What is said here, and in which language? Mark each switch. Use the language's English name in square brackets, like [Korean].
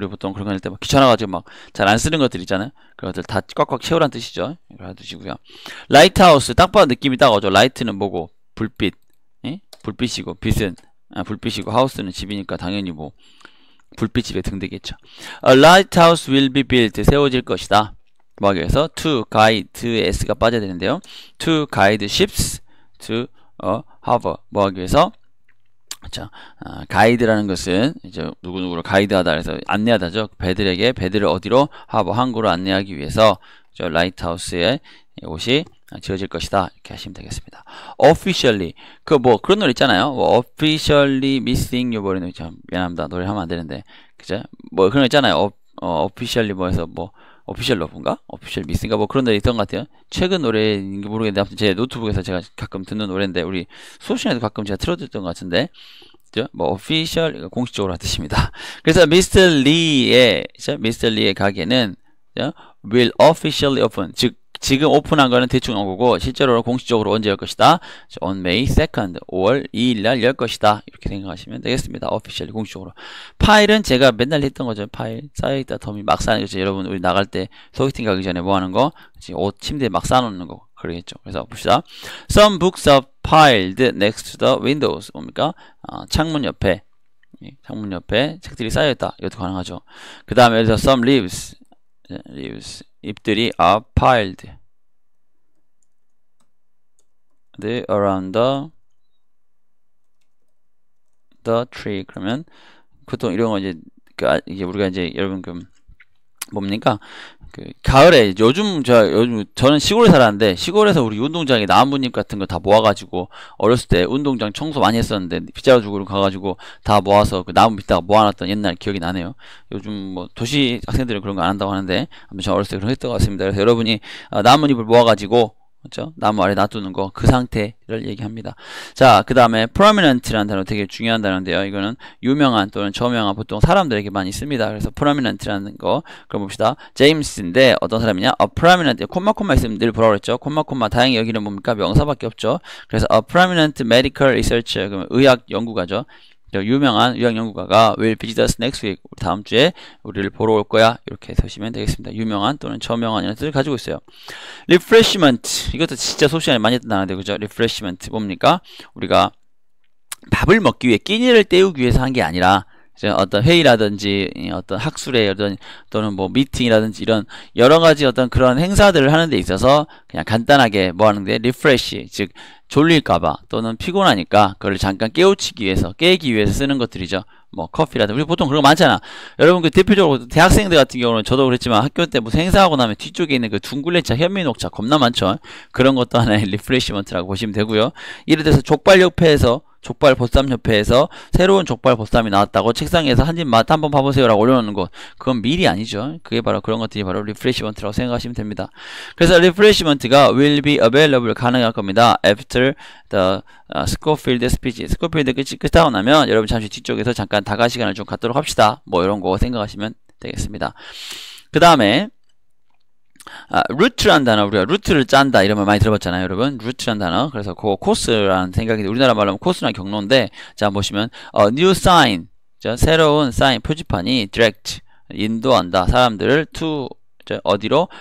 [Korean] 우리 보통 그런 거 낼 때 막 귀찮아가지고 막 잘 안 쓰는 것들 있잖아요. 그런 것들 다 꽉꽉 채우라는 뜻이죠. 이거 알아두시고요. 라이트하우스, 딱 봐도 느낌이 딱 오죠. 라이트는 뭐고? 불빛. 예? 불빛이고, 빛은 불빛이고, 하우스는 집이니까 당연히 뭐 불빛 집에 등되겠죠. [English] A lighthouse will be built, [Korean] 세워질 것이다. 뭐 하기 위해서? [English] to guide, [Korean] s가 빠져야 되는데요. [English] to guide ships to harbor, [Korean] 뭐 하기 위해서? 자, 가이드라는 것은 이제 누구누구를 가이드하다, 그래서 안내하다죠. 배들을 어디로? 하버, 항구로 안내하기 위해서 저 라이트하우스에 이곳이 지어질 것이다. 이렇게 하시면 되겠습니다. officially, 뭐 그런 노래 있잖아요. 뭐 [English] officially missing you, [Korean] 버리는 참 미안합니다. 노래 하면 안 되는데, 그죠? 뭐 그런 거 있잖아요. officially 뭐해서 뭐 오피셜 러브인가? 오피셜 미스인가? 뭐 그런 노래 있던 것 같아요. 최근 노래인지 모르겠는데 아무튼 제 노트북에서 제가 가끔 듣는 노래인데 우리 수업 시간에도 가끔 제가 틀어줬던 것 같은데, 그죠? 뭐 오피셜 공식적으로 한 뜻입니다. 그래서 미스터 리의 가게는 [English] will officially open, [Korean] 즉 지금 오픈한 거는 대충 온 거고 실제로는 공식적으로 언제 열 것이다? [English] on May 2nd, [Korean] 5월 2일 날 열 것이다. 이렇게 생각하시면 되겠습니다. officially, 공식적으로. 파일은 제가 맨날 했던 거죠. 파일 쌓여있다 덤이 막 쌓는 거죠. 여러분 우리 나갈 때 소개팅 가기 전에 뭐 하는 거? 옷 침대에 막 쌓아놓는 거 그러겠죠. 그래서 봅시다. [English] Some books are piled next to the windows. [Korean] 뭡니까? 창문 옆에 창문 옆에 책들이 쌓여있다. 이것도 가능하죠. 그 다음에 여기서 [English] some leaves, [Korean] 잎들이 [English] are piled around the tree. [Korean] 그러면 보통 이런 거 이제 이게 우리가 이제 여러분 뭡니까? 가을에 요즘 저는 시골에 살았는데 시골에서 우리 운동장에 나뭇잎 같은 거 다 모아가지고 어렸을 때 운동장 청소 많이 했었는데 빗자루 주고 가가지고 다 모아서 그 나무 밑에다가 모아놨던 옛날 기억이 나네요. 요즘 뭐 도시 학생들은 그런 거 안 한다고 하는데 아무튼 저 어렸을 때 그런 거 했던 것 같습니다. 그래서 여러분이 나뭇잎을 모아가지고 그렇죠? 나무 아래 놔두는 거 그 상태를 얘기합니다. 자, 그 다음에 prominent라는 단어 되게 중요한 단어인데요. 이거는 유명한 또는 저명한 보통 사람들에게 많이 씁니다. 그래서 prominent라는 거 그럼 봅시다. 제임스인데 어떤 사람이냐? [English] a prominent [Korean] 콤마 있으면 늘 뭐라고 그랬죠? 콤마 다행히 여기는 뭡니까? 명사밖에 없죠. 그래서 [English] a prominent medical researcher [Korean] 그러면 의학 연구가죠. 유명한 의학 연구가가 [English] will visit us next week. [Korean] 다음 주에 우리를 보러 올 거야. 이렇게 쓰시면 되겠습니다. 유명한 또는 저명한 이런 뜻을 가지고 있어요. refreshment 이것도 진짜 수업 시간에 많이 했던 단어인데 그죠? refreshment 뭡니까? 우리가 밥을 먹기 위해 끼니를 때우기 위해서 한 게 아니라 어떤 회의라든지 어떤 학술회 또는 뭐 미팅이라든지 이런 여러 가지 어떤 그런 행사들을 하는 데 있어서 그냥 간단하게 뭐 하는데 refresh 즉 졸릴까봐 또는 피곤하니까 그걸 잠깐 깨우치기 위해서 깨기 위해서 쓰는 것들이죠. 뭐 커피라든지 우리 보통 그런 거 많잖아. 여러분 그 대표적으로 대학생들 같은 경우는 저도 그랬지만 학교 때 무슨 행사하고 나면 뒤쪽에 있는 그 둥글레차 현미녹차 겁나 많죠. 그런 것도 하나의 리프레시먼트라고 보시면 되고요. 예를 들어서 족발 보쌈협회에서 새로운 족발 보쌈이 나왔다고 책상에서 한 입 맛 한번 봐보세요 라고 올려놓는 거 그건 미리 아니죠. 그게 바로 그런 것들이 바로 리프레시먼트라고 생각하시면 됩니다. 그래서 리프레시먼트가 [English] will be available [Korean] 가능할 겁니다. [English] after the Schofield speech. [Korean] 스코필드 끝이 끝나고 나면 여러분 잠시 뒤쪽에서 잠깐 다가 시간을 좀 갖도록 합시다. 뭐 이런 거 생각하시면 되겠습니다. 그 다음에 루트란 단어 우리가 루트를 짠다 이런 말 많이 들어봤잖아요 여러분. 루트란 단어 그래서 그 코스라는 생각이 우리나라 말로 하면 코스나 경로인데 자 보시면 [English] new sign [Korean] 새로운 사인 표지판이 direct 인도한다 사람들을 to 어디로?